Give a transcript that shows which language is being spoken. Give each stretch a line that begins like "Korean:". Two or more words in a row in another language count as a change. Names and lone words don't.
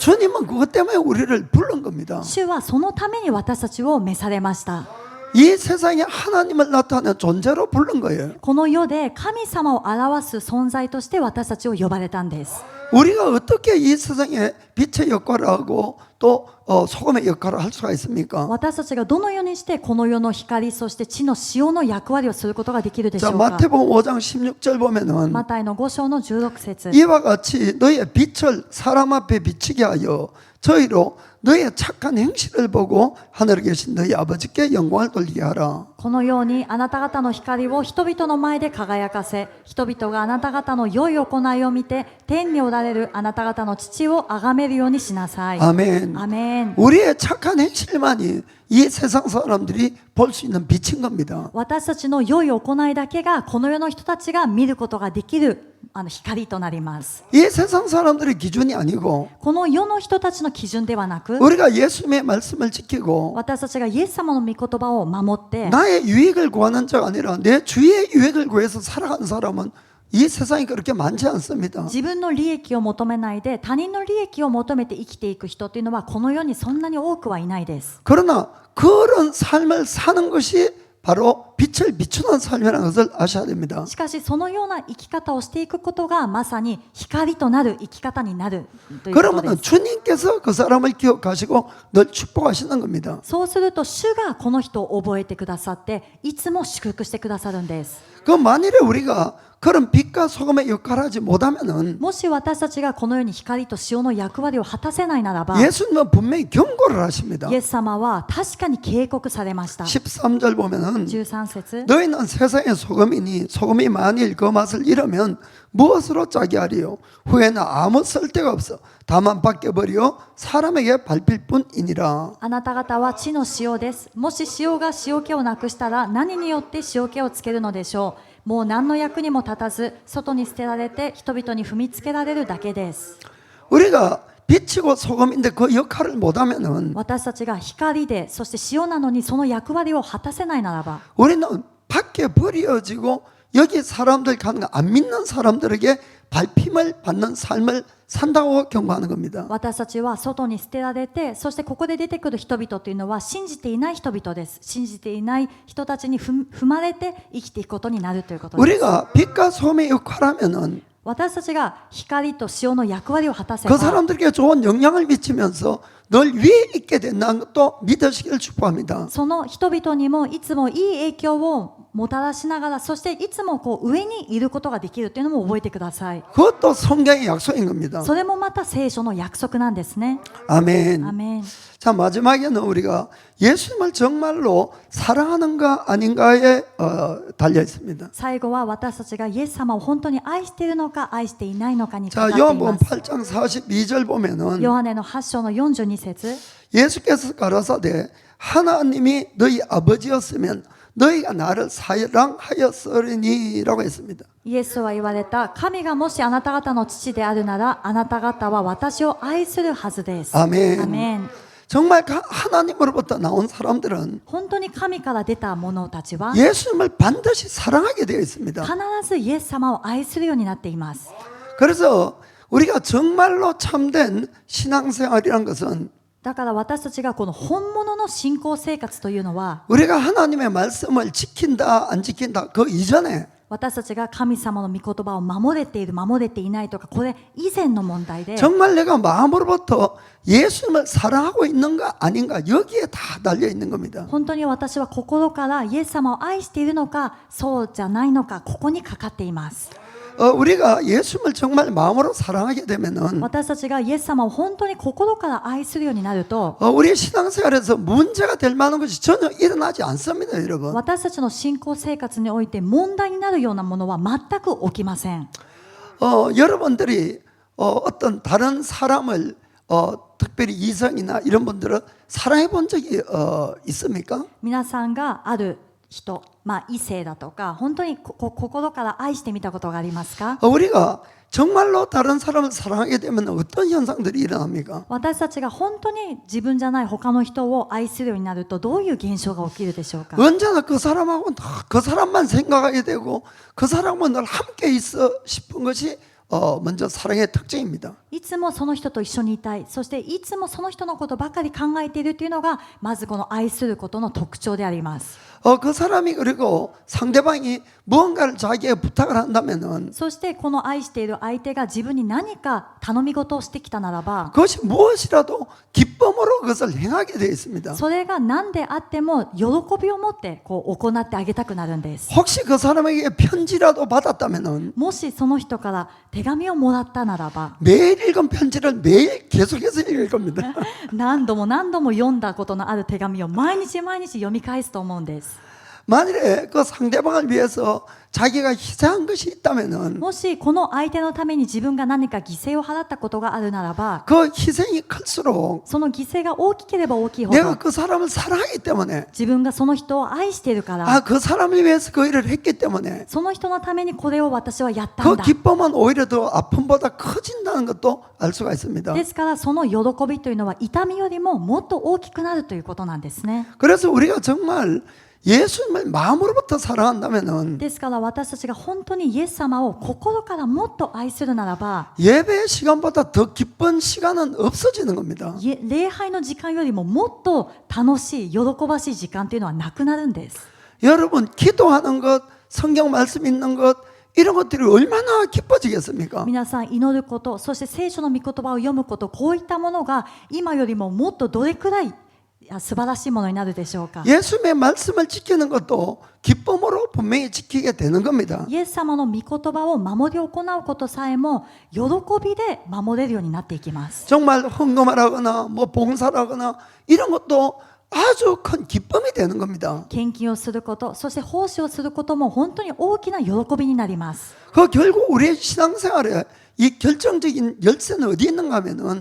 Korean: 주님은 그것 때문에 우리를 부른 겁니다.
Japanese: 主はそのために私たちを召されました。
Korean: 이 세상에 하나님을 나타내는 존재로 부른 거예요.
Japanese: この世で神様を表す存在として私たちを呼ばれたんです。
Korean: 우리가 어떻게 이 세상에 빛의 역할을 하고 또 소금의 역할을 할 수가 있습니까?
Japanese: 私たちがどのようにしてこの世の光そして地の塩の役割をすることができるでしょ
Korean: 자,
Japanese: うか。
Korean: 마태복음 5장 16절 보면은
Japanese: マタイの5章の16節
Korean: 이와 같이 너희의 빛을 사람 앞에 비치게 하여 저희로 너희의 착한 행실을 보고 하늘에 계신 너희 아버지께 영광을 돌리게 하라.
Japanese: このようにあなた方の光を人々の前で輝かせ人々があなた方の良い行いを見て天におられるあなた方の父を崇めるようにしなさい。
Korean: 아멘.
Japanese: アメン。
Korean: 우리의 착한 행실만이 이 세상 사람들이 볼 수 있는 빛인 겁니다.
Japanese: 私たちの良い行いだけがこの世の人たちが見ることができる光となります。
Korean: 이 세상 사람들의 기준이 아니고
Japanese: この世の人たちの基準ではなく
Korean: 우리가 예수님의 말씀을 지키고
Japanese: 私たちがイエス様の御言葉を守って
Korean: 나의 유익을 구하는 자가 아니라 내 주의 유익을 구해서 살아가는 사람은 이 세상이 그렇게 많지 않습니다.
Japanese: 自分の利益を求めないで他人の利益を求めて生きていく人というのはこの世にそんなに多くはいないです。
Korean: 그러나 그런 삶을 사는 것이 바로 빛을 비추는 삶이라는 것을 아셔야 됩니다.
Japanese: しかしそのような生き方をしていくことがまさに光となる生き方になるということで
Korean: 그러면
Japanese: す。
Korean: 주님께서 그 사람을 기억하시고 늘 축복하시는 겁니다.
Japanese: そうすると主がこの人を覚えてくださっていつも祝福してくださるんです。
Korean: 그 만일에 우리가 그런 빛과 소금의 역할을 하지 못하면은
Japanese: もし私たちがこのように光と塩の役割を果たせないならば
Korean: 예수님은 분명히 경고를 하십니다.
Japanese: イエス様は確かに警告されました。
Korean: 13절 보면은
Japanese: 13節
Korean: 너희는 세상의 소금이니 소금이 만일 그 맛을 잃으면 무엇으로 짜게 하리요? 후에는 아무 쓸데가 없어 다만 벗겨버려 사람에게 밟힐 뿐이니라.
Japanese: あなた方は地の塩です。もし塩が塩気をなくしたら何によって塩気をつけるのでしょう。もう何の役にも立たず外に捨てられて人々に踏みつけられるだけです。
Korean: 우리가 빛이고 소금인데 그 역할을 못하면은
Japanese: 私たちが光でそして塩なのにその役割を果たせないならば
Korean: 우리는 밖에 버려지고 여기 사람들 가는 거 안 믿는 사람들에게 밟힘을 받는 삶을 산다고 경고하는 겁니다.
Japanese: 私たちは外に捨てられてそしてここで出てくる人々というのは信じていない人々です。信じていない人たちに踏まれて生きていくことになるということです。
Korean: 우리가 빛과 소금의 역할하면은
Japanese: 私たちが光と塩の役割を果たせば
Korean: 그 사람들에게 좋은 영향을 미치면서 늘 위에 있게 된다는 것도 믿으시길 축복합니다.
Japanese: その人々にもいつもいい影響をもたらしながらそしていつも上にいることができるというのも覚えてください。
Korean: 그것도 성경의 약속인 겁니다.
Japanese: それもまた聖書の約束なんですね。
Korean: 아멘.
Japanese: アメン。
Korean: 자, 마지막에는 우리가 예수님을 정말로 사랑하는가 아닌가에 달려 있습니다.
Japanese: 最後は私たちがイエス様を本当に愛しているのか愛していないのかにかか
Korean: 자,
Japanese: っていま
Korean: 요한복음
Japanese: す。
Korean: 8장 42절 보면은
Japanese: ヨハネの8章の42節
Korean: 예수께서 가라사대 하나님이 너희 아버지였으면 너희가 나를 사랑하였으리니라고 했습니다.
Japanese: イエスは言われた。神がもしあなた方の父であるならあなた方は私を愛するはずです。
Korean: 아멘.
Japanese: アメン。
Korean: 정말 하나님으로부터 나온 사람들은
Japanese: 本当に神から出た者たちは
Korean: 예수님을 반드시 사랑하게 되어 있습니다.
Japanese: 必ずイエス様を愛するようになっています。
Korean: 그래서 우리가 정말로 참된 신앙생활이란 것은
Japanese: だから私たちがこの本物の信仰生活というのは
Korean: 우리가 하나님의 말씀을 지킨다 안 지킨다 그 이전에
Japanese: 私たちが神様の御言葉を守れている守れていないとかこれ以前の問題で
Korean: 정말 내가 마음으로부터 예수님을 사랑하고 있는가 아닌가 여기에 다 달려 있는 겁니다.
Japanese: 本当に私は心からイエス様を愛しているのかそうじゃないのかここにかかっています。
Korean: 우리가 예수님을 정말 마음으로 사랑하게 되면은
Japanese: 私たちがイエス様を本当に心から愛するようになると
Korean: 우리 신앙생활에서 문제가 될 만한 것이 전혀 일어나지 않습니다, 여러분.
Japanese: 私たちの信仰生活において問題になるようなものは全く起きません。
Korean: 여러분들이 어떤 다른 사람을 특별히 이성이나 이런 분들은 사랑해 본 적이 있습니까?
Japanese: 皆さんがある人、異性だとか本当に心から愛してみたことがありますか？
Korean: 우리가 정말로 다른 사람을 사랑하게 되면 어떤 현상들이 일어납니까?
Japanese: 私たちが本当に自分じゃない他の人を愛するようになるとどういう現象が起きるでしょうか？
Korean: 언제나 그 사람하고 그 사람만 생각하게 되고 그 사람과 늘 함께 있어 싶은 것이 먼저 사랑의 특징입니다.
Japanese: いつもその人と一緒にいたい、そしていつもその人のことばかり考えているというのがまずこの愛することの特徴であります。
Korean: 그 사람이 그리고 상대방이 무언가를 자기에게 부탁을 한다면은
Japanese: そしてこの愛している相手が自分に何か頼み事をしてきたならば
Korean: 그것이 무엇이라도 기쁨으로 그것을 행하게 되어 있습니다.
Japanese: それが何であっても喜びを持って行ってあげたくなるんです。
Korean: 혹시 그 사람에게 편지라도 받았다면은
Japanese: もしその人から手紙をもらったならば
Korean: 매일 읽은 편지를 매일 계속해서 읽을 겁니다.
Japanese: 何度も何度も読んだことのある手紙を毎日毎日読み返すと思うんです。
Korean: 만일에 그 상대방을 위해서 자기가 희생한 것이 있다면은
Japanese: もしこの相手のために自分が何か犠牲を払ったことがあるならば
Korean: 그 희생이 클수록
Japanese: その犠牲が大きければ大きいほ
Korean: 내가
Japanese: ど
Korean: 그 사람을 사랑하기 때문에
Japanese: 自分がその人を愛しているから
Korean: 그 사람을 위해서 그 일을 했기 때문에
Japanese: その人のためにこれを私はやったん
Korean: 그
Japanese: だ
Korean: 기쁨은 오히려 더 아픔보다 커진다는 것도 알 수가 있습니다.
Japanese: ですからその喜びというのは痛みよりももっと大きくなるということなんですね。
Korean: 그래서 우리가 정말 예수님을 마음으로부터 사랑한다면은
Japanese: ですから私たちが本当にイエス様を心からもっと愛するならば
Korean: 예배 시간보다 더 기쁜 시간은 없어지는 겁니다.
Japanese: 礼拝の時間よりももっと楽しい喜ばしい時間というのはなくなるんです。
Korean: 여러분 기도하는 것, 성경 말씀 읽는 것 이런 것들이 얼마나 기뻐지겠습니까?
Japanese: 皆さん祈ること、そして聖書の御言葉を読むこと、こういったものが今よりももっとどれくらい素晴らしいものになるでしょうか。
Korean: 예수님의 말씀을 지키는 것도 기쁨으로 분명히 지키게 되는 겁니다.
Japanese: イエス様の御言葉を守り行うことさえも喜びで守れるようになっていきます。
Korean: 정말 헌금을 하거나 뭐 봉사를 하거나 이런 것도 아주 큰 기쁨이 되는 겁니다.
Japanese: 献金をすること、そして奉仕をすることも本当に大きな喜びになります。
Korean: 그 결국 우리의 신앙생활에 이 결정적인 열쇠는 어디 있는가 하면은